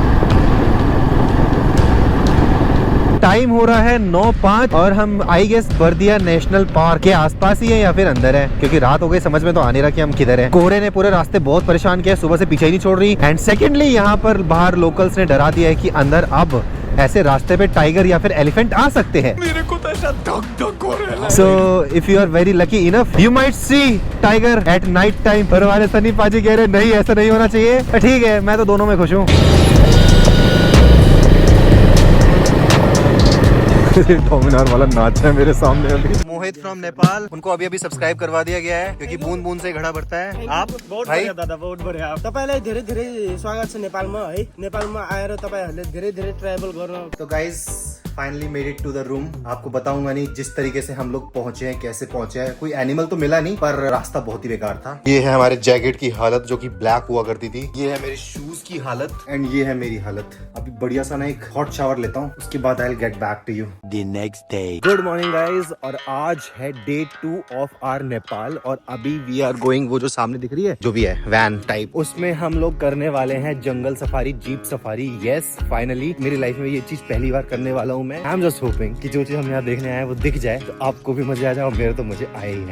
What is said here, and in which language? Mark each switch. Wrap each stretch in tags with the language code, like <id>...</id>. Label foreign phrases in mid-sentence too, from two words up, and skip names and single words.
<hi>टाइम हो रहा है 9:05 और हम</hi> <en>I guess</en> <hi>बर्दिया नेशनल पार्क के आसपास ही है या फिर अंदर है, क्योंकि रात हो गई, समझ में तो आ नहीं रहा कि हम किधर हैं। कोहरे ने पूरे रास्ते बहुत परेशान किया, सुबह से पीछे ही नहीं छोड़ रही।</hi> <en>and secondly</en> <hi>यहाँ पर बाहर लोकल्स ने डरा दिया है कि अंदर अब ऐसे रास्ते पे टाइगर या फिर एलिफेंट आ सकते हैं। मेरे को तो ऐसा धक-धक हो रहा है।</hi> <en>So if you are very lucky enough, you might see tiger at night time।</en> <hi>पर हमारे सनी पाजी कह रहे नहीं, ऐसा नहीं होना चाहिए। ठीक है, मैं तो दोनों में खुश हूँ। डोमिनार वाला नाच है मेरे सामने अभी।</hi> <en>Mohit from Nepal,</en> <hi>उनको अभी अभी सब्सक्राइब करवा दिया गया है, क्योंकि बूंद बूंद से घड़ा भरता है। आप बहुत भाई बढ़िया दादा, बहुत बढ़िया।</hi> <ne>तपाईलाई धेरै धेरै स्वागत छ नेपालमा है। नेपालमा आएर तपाईहरुले धेरै धेरै ट्रैवल गर्न।</ne> <hi>तो</hi> <en>guys finally made it to the room.</en> <hi>आपको बताऊंगा नहीं जिस तरीके से हम लोग पहुंचे हैं, कैसे पहुंचे हैं। कोई एनिमल तो मिला नहीं, पर रास्ता बहुत ही बेकार था। ये है हमारे जैकेट की हालत जो कि ब्लैक हुआ करती थी। ये है मेरे शूज की हालत एंड ये है मेरी हालत। अभी बढ़िया सा ना एक</hi> <en>hot shower</en> <hi>लेता हूँ, उसके बाद</hi> <en>I will get back to you the next day. good morning guys,</en> <hi>और आज है</hi> <en>day 2 of our Nepal.</en> <hi>और अभी</hi> <en>we are going,</en> <hi>वो जो सामने दिख रही है जो भी है</hi> <en>van type,</en> <hi>उसमें हम लोग करने वाले हैं</hi> <en>jungle safari, jeep safari. yes, finally</en> <hi>मेरी लाइफ में ये चीज पहली बार करने वाला हूँ मैं।</hi> <en>I am just hoping</en> <hi>कि जो चीज हम यहाँ देखने आए हैं वो दिख जाए, तो आपको भी मजा आ जाए और मेरे तो मुझे आए ही है।</hi>